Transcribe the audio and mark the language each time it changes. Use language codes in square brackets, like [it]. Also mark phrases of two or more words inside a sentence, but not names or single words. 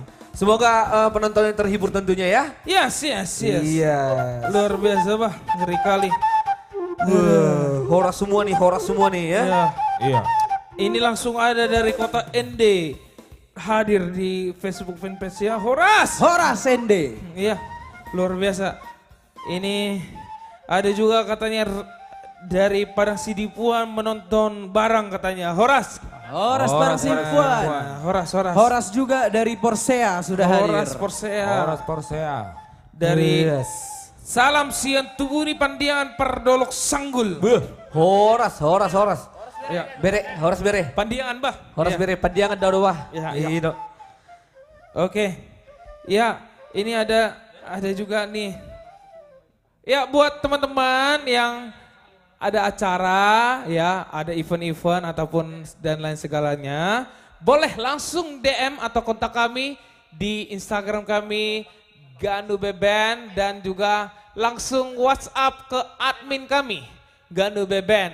[id] Semoga penonton yang terhibur tentunya ya. [en] Yes, yes, yes. [id] Iya. Luar biasa bah, ngeri kali. Horas semua nih, horas semua nih ya. Ya. Iya. Ini langsung ada dari kota ND hadir di Facebook fanpage ya. Horas. Horas Sende. Iya, luar biasa. Ini ada juga katanya dari Padang Sidipuan menonton barang katanya. Horas. Horas Barang Simpuan. Horas, Horas. Horas juga dari Porsea sudah hadir. Horas Porsea. Horas Porsea. Dari Yes. Salam Sian Tubuni Pandiangan Perdolok Sanggul. Horas, horas, horas. Ya. Bere, horas bere. Pandiangan bah. Horas Ya. bere, padiangan daun wah. Ya, ya. Iya. Oke. Ya, ini ada juga nih. Ya, buat teman-teman yang ada acara, ya, ada event-event ataupun dan lain segalanya, boleh langsung DM atau kontak kami di Instagram kami Ganu Beben dan juga langsung WhatsApp ke admin kami Ganu Beben.